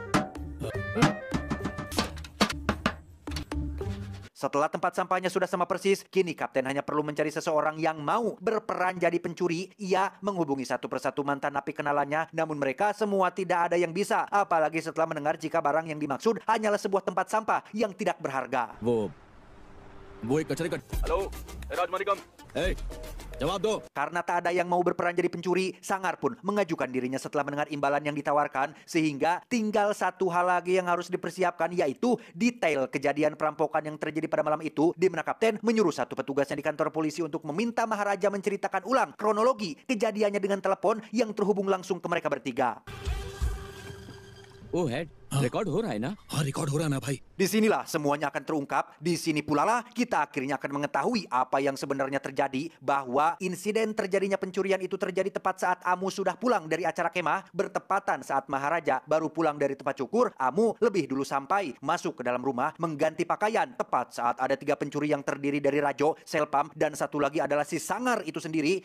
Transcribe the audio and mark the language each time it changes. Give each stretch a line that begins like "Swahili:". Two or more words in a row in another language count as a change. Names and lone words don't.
Indonesian: Setelah tempat sampahnya sudah sama persis, kini kapten hanya perlu mencari seseorang yang mau berperan jadi pencuri. Ia menghubungi satu persatu mantan napi kenalannya, namun mereka semua tidak ada yang bisa. Apalagi setelah mendengar jika barang yang dimaksud hanyalah sebuah tempat sampah yang tidak berharga.
Hindi: वो एक कचरे का हेलो राजमानिकम जवाब दो।
Indonesian: Karena tak ada yang mau berperan jadi pencuri, Sangar pun mengajukan dirinya setelah mendengar imbalan yang ditawarkan, sehingga tinggal satu hal lagi yang harus dipersiapkan, yaitu detail kejadian perampokan yang terjadi pada malam itu, di mana kapten menyuruh satu petugasnya di kantor polisi untuk meminta Maharaja menceritakan ulang kronologi kejadiannya dengan telepon yang terhubung langsung ke mereka bertiga.
Hindi: ओ हेड रिकॉर्ड हो रहा है ना? हाँ रिकॉर्ड हो रहा है ना भाई.
Indonesian: Disinilah semuanya akan terungkap. Di sini pula lah kita akhirnya akan mengetahui apa yang sebenarnya terjadi, bahwa insiden terjadinya pencurian itu terjadi tepat saat Amu sudah pulang dari acara kemah, bertepatan saat Maharaja baru pulang dari tempat cukur. Amu lebih dulu sampai, masuk ke dalam rumah, mengganti pakaian tepat saat ada 3 pencuri yang terdiri dari Rajo, Selpam, dan satu lagi adalah si Sangar itu sendiri.